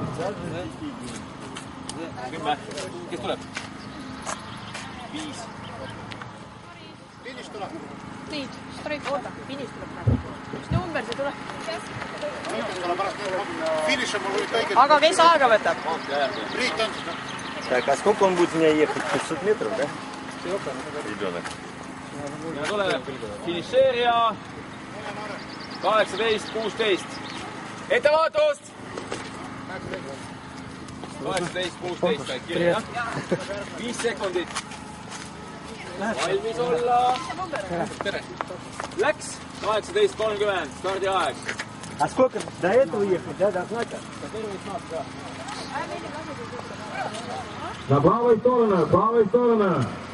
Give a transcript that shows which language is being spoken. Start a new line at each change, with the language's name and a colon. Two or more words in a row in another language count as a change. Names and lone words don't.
Estonian: 10. Kes tuleb? 5. Finiš tuleb. Tiit, streik, oota, finiš tuleb praegu. Mis number see tuleb? Finiš on mul kõige... Aga kes aega võtab? Priit on.
Russian: Так, а сколько он будет у меня ехать? 500 метров, да? Ребенок.
Estonian: Ja tuleb finišeerija 18-16. Ettevaatust! 18-16 käid kirja, jah? 5 sekundit. Valmis olla. Tere. Läks 18.30, stardiaeg.
Russian: А сколько до этого ехать, да, до знака? На правой сторону, правой сторону.